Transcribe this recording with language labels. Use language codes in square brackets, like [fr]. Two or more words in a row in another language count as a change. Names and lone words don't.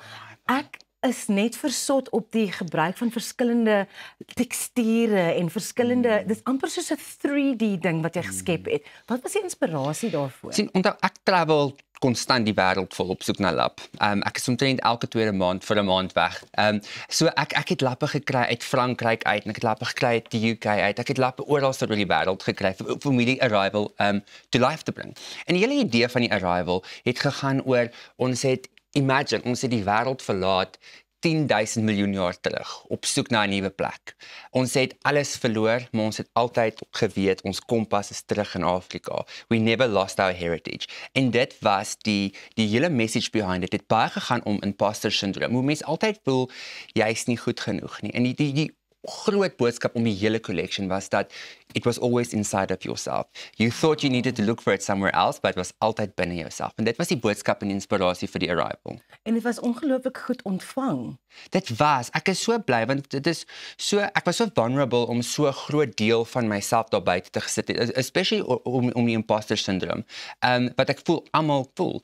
[af] Ek is net versot op die gebruik van verskillende teksture en verskillende, dis amper soos 'n 3D ding wat jy geskep het. Wat was die inspirasie daarvoor? Sien, onthou ek travel konstant die wêreld vol op soek na lap. Ek is omtrent elke tweede maand vir 'n maand weg. So ek het lappe gekry uit Frankryk uit en ek het lappe gekry uit die UK uit. Ek het lappe oral oor die wêreld gekry vir my die Arrival to life te bring. En die hele idee van die Arrival het gegaan oor ons het die wêreld verlaat 10,000 miljoen jaar terug op soek na 'n nuwe plek. Ons het alles verloor, maar ons het altyd geweet ons kompas is terug in Afrika. [en] We never lost our heritage. [af] En dit was die hele [en] message behind it. [af] Dit het baie gegaan om [en] imposter syndrome. [af] Hoe mense altyd voel jy's nie goed genoeg nie. En die groot boodskap om die hele collection was dat [en] it was always inside of yourself. You thought you needed to look for it somewhere else, but it was [af] altyd binne jouself. En dit was die boodskap en inspirasie vir die Arrival. En dit was ongelooflik goed ontvang. Ek is so bly want dit is so, ek was so vulnerable om so 'n groot deel van myself daar buite te gesit het, especially om die [en] imposter syndrome. [af] Wat ek voel almal voel.